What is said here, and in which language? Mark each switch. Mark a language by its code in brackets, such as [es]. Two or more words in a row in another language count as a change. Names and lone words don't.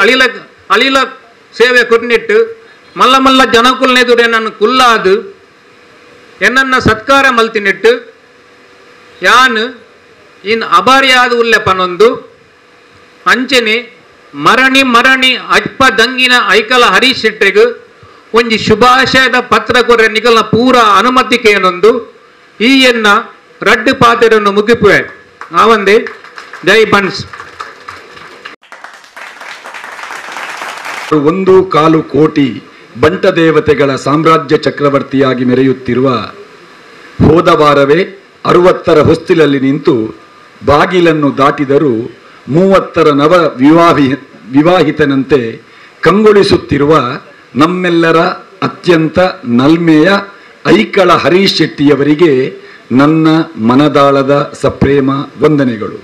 [tcy] ಅಳಿಲ ಸೇವೆ ಕೊರ್ನಿಟ್ಟು ಮಲ್ಲ ಮಲ್ಲ ಜನಕುಲ್ನೆದುರೆ ನಾನು ಕುಲ್ಲಾದು ಎನ್ನ ಸತ್ಕಾರ ಮಲ್ತಿನಿಟ್ಟು ಯಾನು ಇನ್ ಅಭಾರಿಯಾದ ಉಲ್ಲೆ ಪನೊಂದು ಅಂಚನೆ ಮರಣಿ ಅಜ್ಪ ದಂಗಿನ ಐಕಲ ಹರೀಶ್ ಶೆಟ್ಟಿಗೂ ಒಂಜಿ ಶುಭಾಶಯದ ಪತ್ರ ಕೊರ್ರೆ ನಿಗಲ್ನ ಪೂರ ಅನುಮತಿ ಕೇನೊಂದು ಈ ಎನ್ನ ರಡ್ಡು ಪಾತೆರನ್ನು ಮುಗಿಪುವೆ ಆವಂದೆ ಜೈ ಬನ್ಸ್ [kn] 1.25 ಕೋಟಿ ಬಂಟ ದೇವತೆಗಳ ಸಾಮ್ರಾಜ್ಯ ಚಕ್ರವರ್ತಿಯಾಗಿ ಮೆರೆಯುತ್ತಿರುವ ಹೋದ ವಾರವೇ 60ರ ಹೊಸ್ತಿಲಲ್ಲಿ ನಿಂತು ಬಾಗಿಲನ್ನು ದಾಟಿದರೂ 30ರ ನವ ವಿವಾಹಿತನಂತೆ ಕಂಗೊಳಿಸುತ್ತಿರುವ ನಮ್ಮೆಲ್ಲರ ಅತ್ಯಂತ ನಲ್ಮೆಯ ಐಕಳ ಹರೀಶ್ ಶೆಟ್ಟಿಯವರಿಗೆ ನನ್ನ ಮನದಾಳದ ಸಪ್ರೇಮ ವಂದನೆಗಳು.